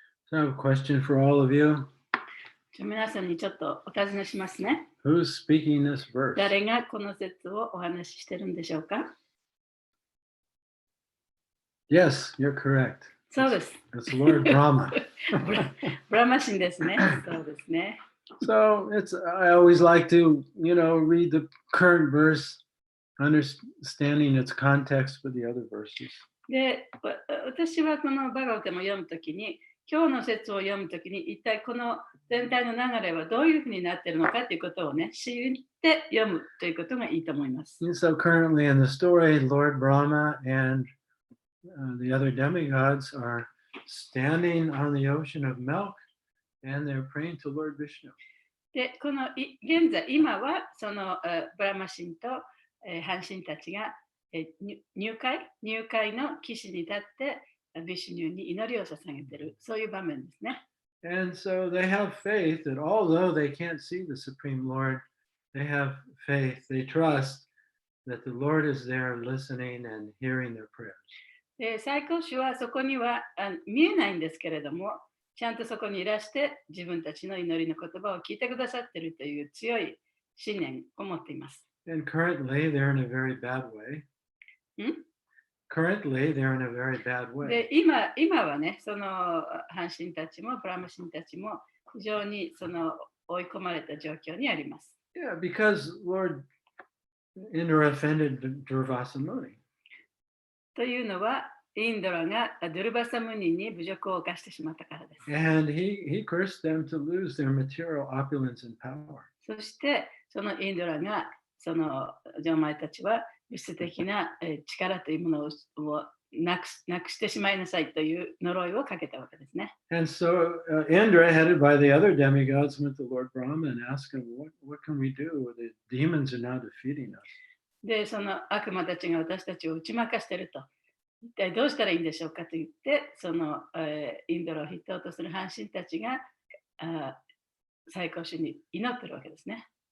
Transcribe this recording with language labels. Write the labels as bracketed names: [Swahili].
[English] So I have a question for all of you. [Japanese] 皆さんにちょっとお尋ねしますね。 [English] Who's speaking this verse? [Japanese] 誰がこの説をお話ししてるんでしょうか？ [English] Yes, you're correct. [Japanese] そうです。 [English] It's Lord Brahma. [Japanese] ブラマ神ですね。そうですね。 [English] So I always like to, read the current verse, understanding its context with the other verses. [Japanese] で、私はこのバガウテも読むときに、今日の説を読むときに、一体この全体の流れはどういうふうになっているのかということをね、知って読むということがいいと思います。 [English] And so currently in the story, Lord Brahma and the other demigods are standing on the ocean of milk and they're praying to Lord Vishnu. [Japanese] で、この現在、今はそのブラマ神と半神たちが入会の岸に立ってビシュニューに祈りを捧げている、そういう場面ですね。 [English] And so they have faith that although they can't see the Supreme Lord, they have faith, they trust that the Lord is there listening and hearing their prayers. [Japanese] で、最高主はそこには見えないんですけれども、ちゃんとそこにいらして自分たちの祈りの言葉を聞いてくださっているという強い信念を持っています。 [English] And currently they're in a very bad way. Currently they're in a very bad way. [Japanese] で、今はね、その半神たちもブラマ神たちも非常にその追い込まれた状況にあります。 [English] Yeah, because Lord Indra offended Durvasa Muni. [Japanese] というのは、インドラがドゥルバサムニに侮辱を犯してしまったからです。 [English] And he cursed them to lose their material opulence and power. [Japanese] そして、そのインドラが、そのジョンマイたちは物質的な力というものをなくしてしまいなさいという呪いをかけたわけですね。 [English] And so Indra, headed by the other demigods, went to Lord Brahma and asked him, what can we do? The demons are now defeating us. [Japanese] で、その悪魔たちが私たちを打ち負かしていると。一体どうしたらいいんでしょうかと言って、そのインドラを筆頭とする半神たちが最高主に祈ってるわけですね。